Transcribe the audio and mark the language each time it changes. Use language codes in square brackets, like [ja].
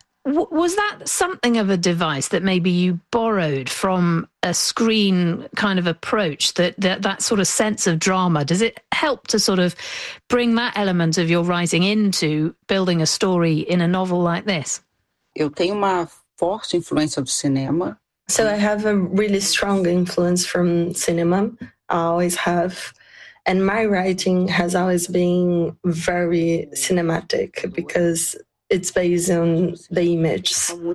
[en] Was that something of a device that maybe you borrowed from a screen kind of approach, that sort of sense of drama? Does it help to sort of bring that element of your writing into building a story in a novel like this? [pt] Eu tenho uma forte influência do cinema. [en] So I have a really strong influence from cinema. I always have. And my writing has always been very cinematic because it's based on the images.